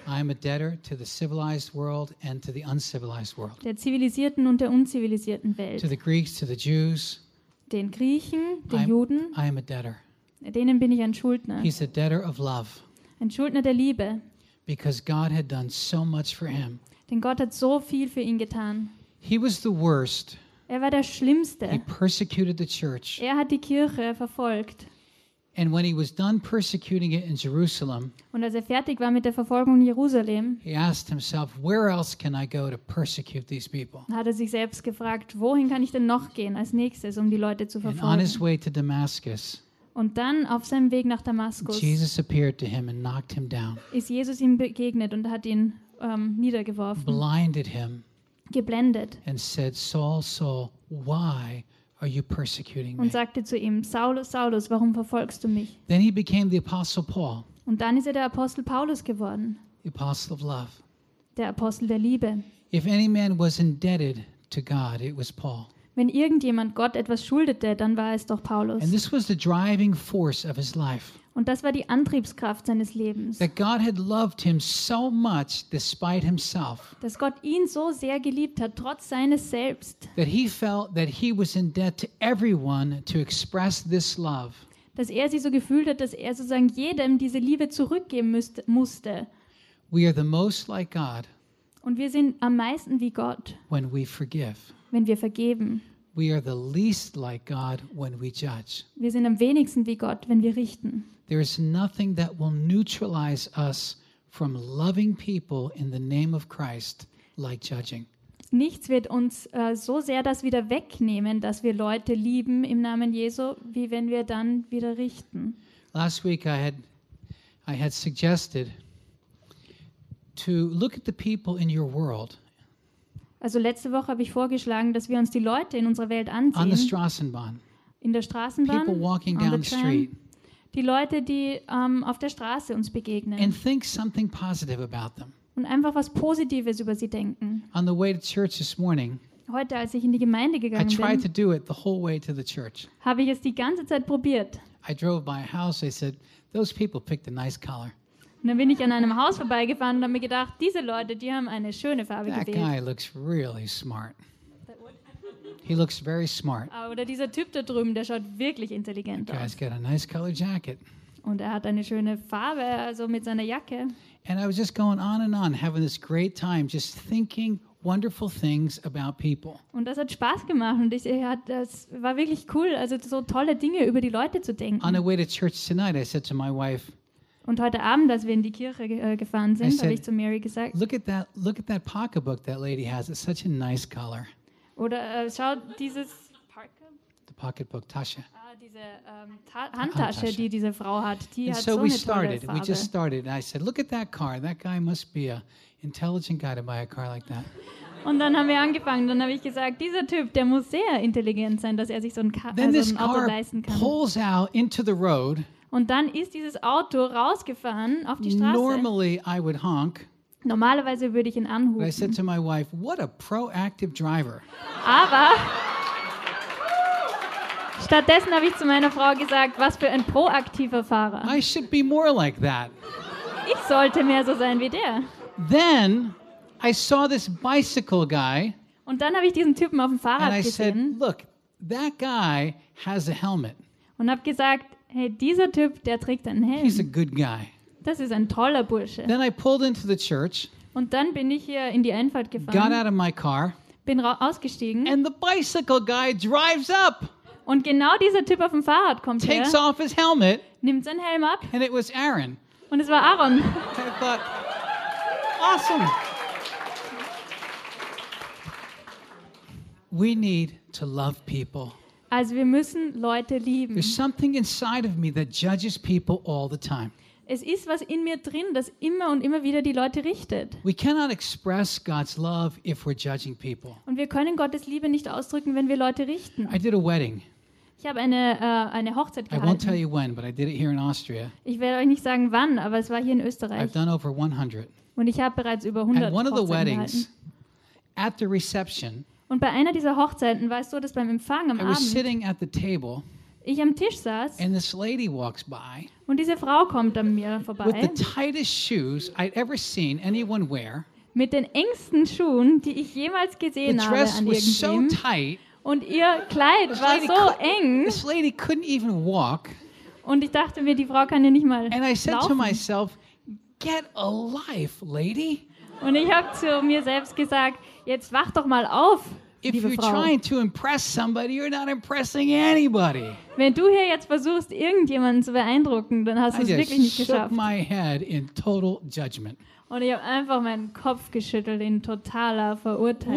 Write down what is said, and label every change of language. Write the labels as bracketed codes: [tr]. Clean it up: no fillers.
[en] I am a debtor to the civilized world and to the uncivilized world. [de] Der zivilisierten und der unzivilisierten Welt. [en] To the Greeks, to the Jews. [de] Den Griechen, den Juden. [en] I am a debtor. [de] Denen bin ich ein Schuldner. [en] He's a debtor of love. [de] Ein Schuldner der Liebe. [en] Because God had done so much for him. [de] Denn Gott hat so viel für ihn getan. [en] He was the worst. [de] Er war der Schlimmste. [en] He persecuted the church. [de] Er hat die Kirche verfolgt. [en] And when he was done persecuting it in Jerusalem, [de] und als er fertig war mit der Verfolgung in Jerusalem, [en] he asked himself, "Where else can I go to persecute these people?" [de] Hat er sich selbst gefragt, wohin kann ich denn noch gehen als nächstes, um die Leute zu verfolgen? [en] And on his way to Damascus, [de] und dann auf seinem Weg nach Damaskus, [en] Jesus appeared to him and knocked him down. [de] Ist Jesus ihm begegnet und hat ihn niedergeworfen, [en] blinded him, [de] geblendet, [en] and said, "Saul, Saul, why?" Are you persecuting me? [de] Und sagte zu ihm, Saulus, Saulus, warum verfolgst du mich? [en] Then he became the Apostle Paul. [de] Und dann ist er der Apostel Paulus geworden. [en] The Apostle of Love. [de] Der Apostel der Liebe. [en] If any man was indebted to God, it was Paul. [de] Wenn irgendjemand Gott etwas schuldete, dann war es doch Paulus. [en] And this was the driving force of his life. [de] Und das war die Antriebskraft seines Lebens. [en] That God had loved him so much despite himself. [de] Dass Gott ihn so sehr geliebt hat trotz seines Selbst. [en] That he felt that he was in debt to everyone to express this love. [de] Dass er sich so gefühlt hat, dass er sozusagen jedem diese Liebe zurückgeben musste. [en] We are the most like God. [de] Und wir sind am meisten wie Gott. [en] When we forgive. [de] Wenn wir vergeben. [en] We are the least like God when we judge. [de] Wir sind am wenigsten wie Gott, wenn wir richten. [en] There is nothing that will neutralize us from loving people in the name of Christ like judging. [de] Nichts wird uns so sehr das wieder wegnehmen, dass wir Leute lieben im Namen Jesu, wie wenn wir dann wieder richten. [en] Last week I had suggested to look at the people in your world. [de] Also letzte Woche habe ich vorgeschlagen, dass wir uns die Leute in unserer Welt ansehen. [en] On the Straßenbahn. [de] In der Straßenbahn. [en] People walking down the street. [de] Die Leute, die auf der Straße uns begegnen. [en] And think something positive about them. [de] Und einfach was Positives über sie denken. [en] On the way to church this morning. [de] Heute, als ich in die Gemeinde gegangen bin. [en] I tried to do it the whole way to the church. [de] Habe ich es die ganze Zeit probiert. [en] I drove by a house. I said, "Those people picked a nice color." [de] Und dann bin ich an einem Haus vorbeigefahren und habe mir gedacht, diese Leute, die haben eine schöne Farbe gewählt. [en] That guy looks really smart. He looks very smart. [de] Oder dieser Typ da drüben, der schaut wirklich intelligent aus. [en] He's got a nice color jacket. [de] Und er hat eine schöne Farbe, also mit seiner Jacke. [en] And I was just going on and on, having this great time, just thinking wonderful things about people. [de] Und das hat Spaß gemacht und das war wirklich cool, also so tolle Dinge über die Leute zu denken. [en] On the way to church tonight, I said to my wife, [de] Und heute Abend, als wir in die Kirche gefahren sind, habe ich zu Mary gesagt, [en] look at that pocketbook that lady has. It's such a nice color. [de] Oder schau dieses [en] the pocketbook [de] Tasche. Handtasche, die diese Frau hat, die [en] and [de] hat so eine tolle Farbe. [en] We just started and I said, look at that car. That guy must be a intelligent guy to buy a car like that. [de] Und dann haben wir angefangen, dann habe ich gesagt, dieser Typ, der muss sehr intelligent sein, dass er sich so ein, ein Auto leisten kann. [en] Pulls out into the road. [de] Und dann ist dieses Auto rausgefahren auf die Straße. [en] Normally I would honk. [de] Normalerweise würde ich ihn anhupen. [en] But I said to my wife, what a proactive driver. [de] Aber stattdessen habe ich zu meiner Frau gesagt, was für ein proaktiver Fahrer. [en] I should be more like that. [de] Ich sollte mehr so sein wie der. [en] Then I saw this bicycle guy. [de] Und dann habe ich diesen Typen auf dem Fahrrad [en] and I [de] gesehen. [en] Said, look, that guy has a helmet. [de] Und habe gesagt, hey, dieser Typ, der trägt einen Helm. [en] He's a good guy. [de] Das ist ein toller Bursche. [en] Then I pulled into the church. [de] Und dann bin ich hier in die Einfahrt gefahren. [en] Got out of my car. [de] Bin ausgestiegen. [en] And the bicycle guy drives up. [de] Und genau dieser Typ auf dem Fahrrad kommt her. [en] Takes off his helmet. [de] Nimmt seinen Helm ab. [en] And it was Aaron. [de] Und es war Aaron. [en] I thought, awesome. We need to love people. [de] Also wir müssen Leute lieben. [en] There's something inside of me that judges people all the time. [de] Es ist was in mir drin, das immer und immer wieder die Leute richtet. [en] We cannot express God's love if we're judging people. [de] Und wir können Gottes Liebe nicht ausdrücken, wenn wir Leute richten. [en] I did a wedding. [de] Ich habe eine Hochzeit gehalten. [en] I won't tell you when, but I did it here in Austria. [de] Ich werde euch nicht sagen wann, aber es war hier in Österreich. [en] I've done over 100. [de] Und ich habe bereits über 100 Hochzeiten gehalten. [en] At one of the weddings, at the reception. [de] Und bei einer dieser Hochzeiten war es so, dass beim Empfang am Abend [en] table, [de] ich am Tisch saß [en] and this lady walks by, [de] und diese Frau kommt an mir vorbei [en] with the tightest shoes I'd ever seen anyone wear, [de] mit den engsten Schuhen, die ich jemals gesehen [en] the dress [de] habe an irgendwem, [en] was so tight, [de] und ihr Kleid war so eng. [en] This lady couldn't even walk, [de] und ich dachte mir, die Frau kann ja nicht mal laufen. [en] And I said to myself, get a life, lady. [de] Und ich habe zu mir selbst gesagt, jetzt wach doch mal auf, liebe Frau. [en] If you're trying to impress somebody, you're not impressing anybody. [de] Wenn du hier jetzt versuchst, irgendjemanden zu beeindrucken, dann hast du es wirklich nicht geschafft. [en] I just shook my head in total judgment. [de] Und ich habe einfach meinen Kopf geschüttelt in totaler Verurteilung.